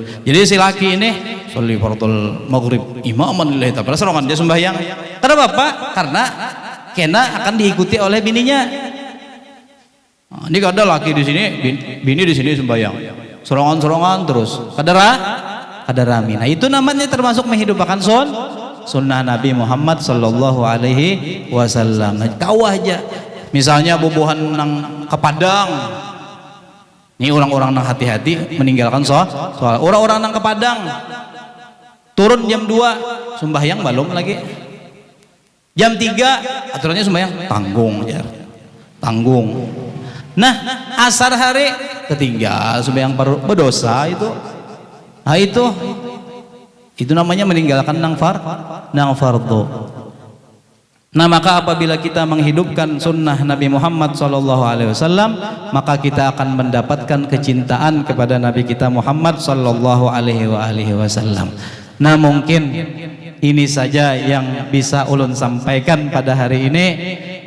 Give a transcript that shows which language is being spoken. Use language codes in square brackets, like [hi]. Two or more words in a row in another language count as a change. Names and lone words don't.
[bjn] Jadi si laki ini [ar] أصلي فرض المغرب إماما لله تعالى, [bjn] serongan dia sembahyang. Kenapa Pak? Karena kena akan diikuti oleh bininya. Nah, ini kada laki di sini, bini di sini sembahyang. Serongan terus. Kada rami. [id] Nah, itu namanya termasuk menghidupkan sunnah Nabi Muhammad [ar] صلى الله عليه وسلم. [bjn] Nah, kawah aja. Misalnya bubuhan nang ke Padang, ini orang-orang nang hati-hati meninggalkan soal orang-orang nang ke Padang turun jam 2 sembahyang belum lagi, jam 3 aturannya sembahyang tanggung. Nah asar hari ketinggal sembahyang berdosa itu. Nah itu namanya meninggalkan nang fardu. [id] Nah maka apabila kita menghidupkan sunnah Nabi Muhammad SAW, maka kita akan mendapatkan kecintaan kepada Nabi kita Muhammad SAW. Nah mungkin ini saja yang bisa ulun sampaikan pada hari ini.